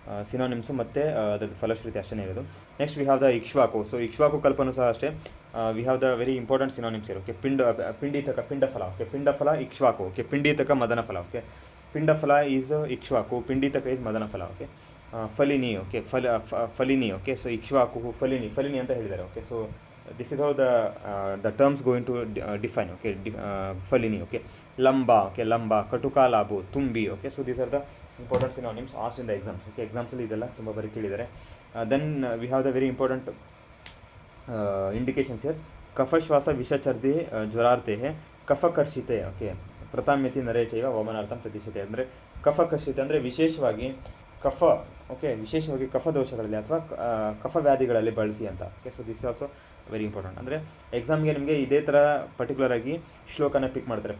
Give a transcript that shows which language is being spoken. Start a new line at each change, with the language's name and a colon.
Kannada: Synonyms ಮತ್ತು ಅದರದ್ದು ಫಲಶ್ರುತಿ ಅಷ್ಟೇ ಇರೋದು.
English: Next we have the ikshvaku.
Kannada: So Ikshvaku ಕಲ್ಪನೂ ಸಹ ಅಷ್ಟೇ.
English: We have the very important synonyms ಇರೋ. Okay.
Kannada: ಪಿಂಡೀತಕ, ಪಿಂಡಫಲ. ಓಕೆ. ಪಿಂಡಫಲ, ಇಕ್ಷ್ವಾಕು. ಓಕೆ. ಪಿಂಡೀತಕ, ಮದನ ಫಲ. ಓಕೆ.
English: Pindaphala is ikshvaku, pinditaka is madana phala.
Kannada: Okay. ಫಲಿನಿ. Okay. ಫಲಿನಿ. Okay. So Ikshvaku, ಫಲಿನಿ ಅಂತ ಹೇಳಿದ್ದಾರೆ. Okay.
English: So this is how the terms going to define. Okay. Falini. Okay. Lamba. Okay. Lamba, Katukalabu, Tumbi. Okay. So these are the important synonyms asked in the exams. Okay.
Kannada: Exams ಅಲ್ಲಿ ಇದೆಲ್ಲ ತುಂಬ ಬರೀ ಕೇಳಿದ್ದಾರೆ.
English: Then we have the very important indications here.
Sanskrit: ಕಫಶ್ವಾಸ ವಿಷಚರ್ದಿ ಜ್ವರಾರ್ಥೆ ಕಫಕರ್ಷಿತೆ. Okay. ಪ್ರತಾಮ್ಯತಿ ನರೇಚೈವ ವಮನಾರ್ಥಂ ತದಿಶತೆ.
Kannada: ಅಂದರೆ ಕಫಕರ್ಷಿತೆ ಅಂದರೆ ವಿಶೇಷವಾಗಿ ಕಫ.
Sanskrit: Okay.
Kannada: ವಿಶೇಷವಾಗಿ ಕಫ ದೋಷಗಳಲ್ಲಿ ಅಥವಾ ಕಫ ವ್ಯಾಧಿಗಳಲ್ಲಿ ಬಳಸಿ ಅಂತ. Okay.
English: So this also very important.
Kannada: ಅಂದರೆ ಎಕ್ಸಾಮ್ಗೆ ನಿಮಗೆ ಇದೇ ಥರ ಪರ್ಟಿಕ್ಯುಲರಾಗಿ ಶ್ಲೋಕನ ಪಿಕ್ ಮಾಡ್ತಾರೆ.